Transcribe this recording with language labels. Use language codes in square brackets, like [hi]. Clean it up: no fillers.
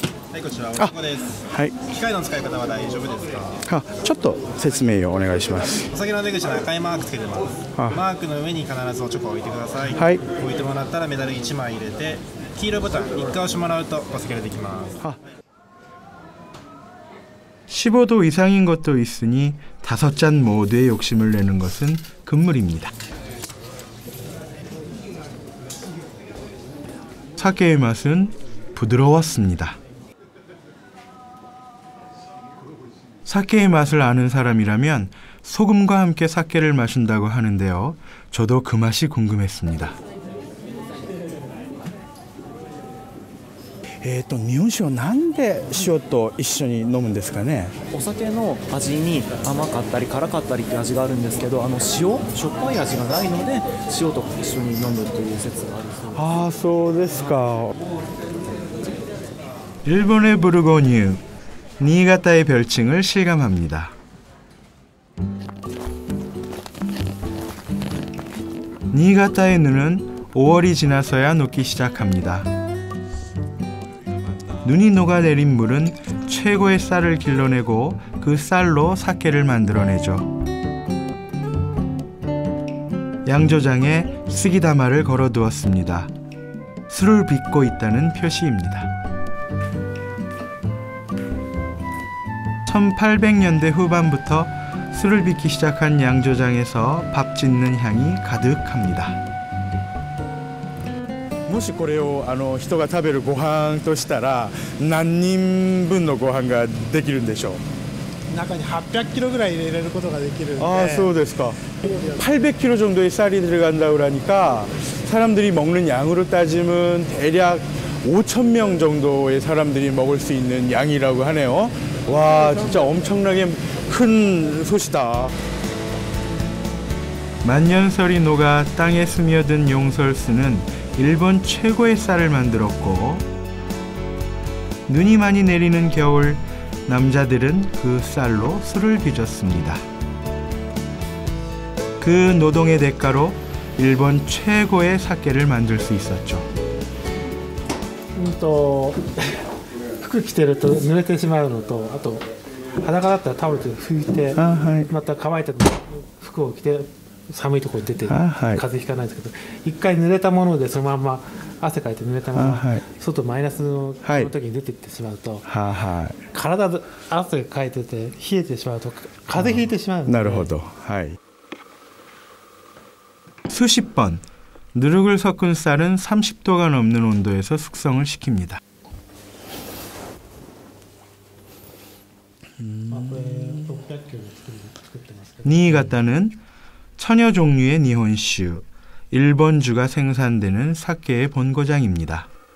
[ja] はい、こちらお箱です。はい。機械の使い方は大丈夫ですか？ちょっと説明をお願いします。お酒の出口の赤いマークつけてます。マークの上に必ずおチョコを置いてください。はい。置いてもらったらメダル1枚入れて、黄色いボタン1回押してもらうとお酒ができます。 [ko] 15도 이상인 것도 있으니 5잔 모두의 욕심을 내는 것은 금물입니다. 사케의 맛은 부드러웠습니다. 사케의 맛을 아는 사람이라면 소금과 함께 사케를 마신다고 하는데요. 저도 그 맛이 궁금했습니다. [ja] 日本酒をなんで塩と一緒に飲むんですかね。お酒の味に甘かったり辛かったりって味があるんですけど、塩しょっぱい味がないので塩と一緒に飲むという説があるそうです。ああ、そうですか。 [ko] 일본의 부르고뉴, 니이가타의 별칭을 실감합니다. 니이가타의 눈은 5월이 지나서야 녹기 시작합니다. 눈이 녹아내린 물은 최고의 쌀을 길러내고 그 쌀로 사케를 만들어내죠. 양조장에 쓰기다마를 걸어두었습니다. 술을 빚고 있다는 표시입니다. 1800년대 후반부터 술을 빚기 시작한 양조장에서 밥 짓는 향이 가득합니다. [ja] もしこれを人が食べるご飯としたら何人分のご飯ができるんでしょう。中に800キロぐらい入れれることができるんで。 아, そうですか. [ko] 800kg 정도의 쌀이 들어간다고 그러니까 사람들이 먹는 양으로 따지면 대략 5,000명 정도의 사람들이 먹을 수 있는 양이라고 하네요. 와, 진짜 엄청나게 큰 솥이다. 만년설이 녹아 땅에 스며든 용설수는 일본 최고의 쌀을 만들었고, 눈이 많이 내리는 겨울, 남자들은 그 쌀로 술을 빚었습니다. 그 노동의 대가로 일본 최고의 사케를 만들 수 있었죠. [ja] 服着てると濡れてしまうのと、あと裸だったらタオルで拭いて、また乾いた服を着て寒いところに出て風邪ひかないんですけど、一回濡れたものでそのまま汗かいて濡れたまま外マイナスの時に出ていってしまうと、体で汗かいてて冷えてしまうと風邪ひいてしまうので。なるほど。はい。 [ko] 수십 번 누룩을 섞은 쌀은 30도가 넘는 온도에서 숙성을 시킵니다. 니이가타는 천여 종류의 니혼슈, 일본주가 생산되는 사케의 본고장입니다.